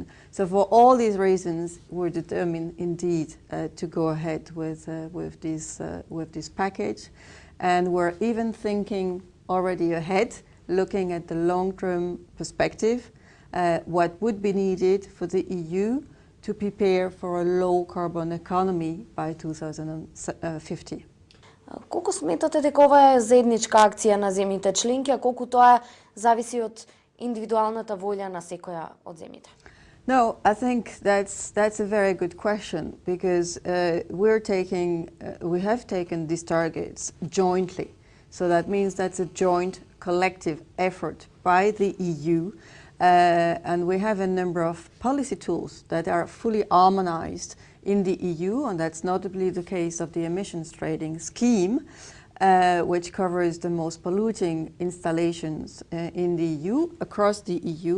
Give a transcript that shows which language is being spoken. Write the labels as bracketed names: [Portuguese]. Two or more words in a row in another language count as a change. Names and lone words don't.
[English] So for all these reasons, we're determined indeed to go ahead with this package, and we're even thinking already ahead, looking at the long-term perspective, what would be needed for the EU to prepare for a low-carbon economy by 2050. [Macedonian] Колку сметате дека ова е заедничка акција на земјите членки, а колку тоа зависи од индивидуалната волја на секоја од земјите? [English] No, I think that's a very good question, because we have taken these targets jointly. So that means that's a joint collective effort by the EU, and we have a number of policy tools that are fully harmonized in the EU, and that's notably the case of the emissions trading scheme, which covers the most polluting installations in the EU, across the EU.